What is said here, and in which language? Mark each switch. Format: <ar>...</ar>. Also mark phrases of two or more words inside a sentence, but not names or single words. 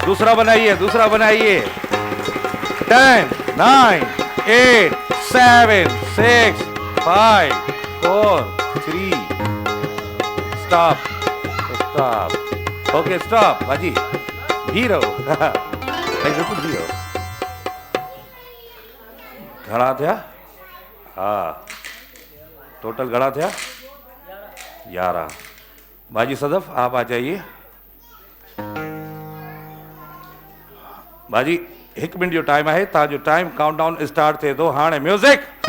<hi>दूसरा बनाइए, 10 9 8 7 6 5 4 3। स्टॉप। ओके स्टॉप बाजी, भी रहो।</hi> <sd>बिल्कुल भी रहो। घणा थिया? हाँ, टोटल घणा थिया?</sd> <hi>11। बाजी सदफ, आप आ जाइए।</hi> <sd>बाजी 1 मिनट जो टाइम है। तव्हांजो टाइम काउंटडाउन स्टार्ट थिए थो हाणे। म्यूजिक।</sd>